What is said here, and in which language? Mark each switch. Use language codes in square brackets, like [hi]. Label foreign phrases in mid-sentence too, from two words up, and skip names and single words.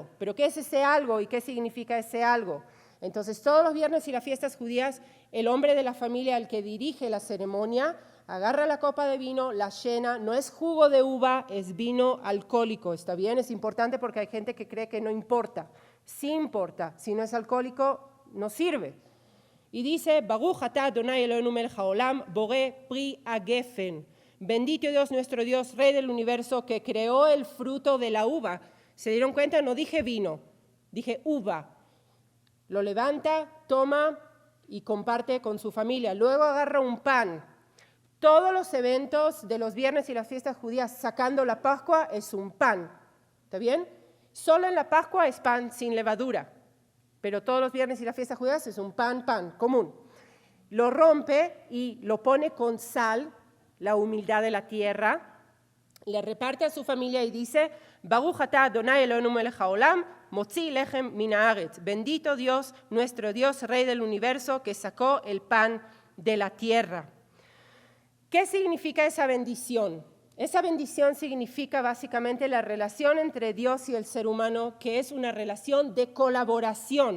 [es] ¿Pero qué es ese algo y qué significa ese algo? Entonces, todos los viernes y las fiestas judías, el hombre de la familia, el que dirige la ceremonia, agarra la copa de vino, la llena. No es jugo de uva, es vino alcohólico. ¿Está bien? Es importante porque hay gente que cree que no importa. Sí importa. Si no es alcohólico, no sirve. Y dice, [he] ברוך אתה אדוני אלוהינו מלך העולם, בורא פרי הגפן. [es] Bendito Dios, nuestro Dios, Rey del universo, que creó el fruto de la uva. ¿Se dieron cuenta? No dije vino, dije uva. Lo levanta, toma y comparte con su familia. Luego agarra un pan. Todos los eventos de los viernes y las fiestas judías sacando la Pascua es un pan. ¿Está bien? Solo en la Pascua es pan sin levadura. Pero todos los viernes y las fiestas judías es un pan común. Lo rompe y lo pone con sal, la humildad de la tierra, le reparte a su familia y dice, [he] ברוך אתה אדוני אלוהינו מלך העולם, מוציא לחם מן הארץ. [es] Bendito Dios, nuestro Dios, Rey del universo, que sacó el pan de la tierra. ¿Qué significa esa bendición? Esa bendición significa básicamente la relación entre Dios y el ser humano, que es una relación de colaboración.